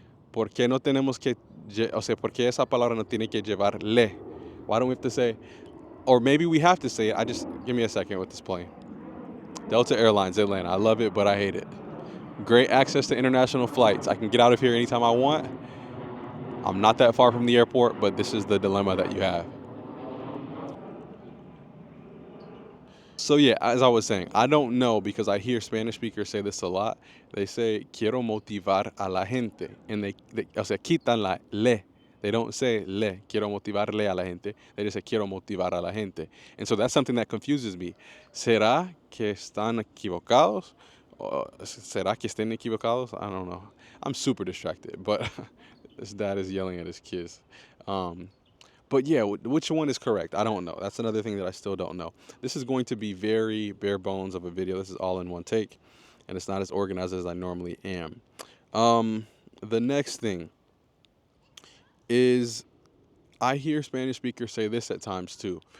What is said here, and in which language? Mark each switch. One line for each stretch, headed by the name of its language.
Spanish: ¿Por qué no tenemos que, o sea, por qué esa palabra no tiene que llevar le?
English: Why don't we have to say, or maybe we have to say it. Give me a second with this plane. Delta Airlines, Atlanta. I love it, but I hate it. Great access to international flights. I can get out of here anytime I want. I'm not that far from the airport, but this is the dilemma that you have. So yeah, as I was saying, I don't know because I hear Spanish speakers say this a lot. They say
Spanish: quiero motivar a la gente,
English: and they
Spanish: o sea, quitan la le.
English: They don't say
Spanish: le, quiero motivarle a la gente.
English: They just say
Spanish: quiero motivar a la gente.
English: And so that's something that confuses me.
Spanish: ¿Será que están equivocados? ¿Será que estén equivocados?
English: I don't know. I'm super distracted, but his dad is yelling at his kids. But yeah, which one is correct? I don't know. That's another thing that I still don't know. This is going to be very bare bones of a video. This is all in one take, and it's not as organized as I normally am. The next thing is I hear Spanish speakers say this at times too.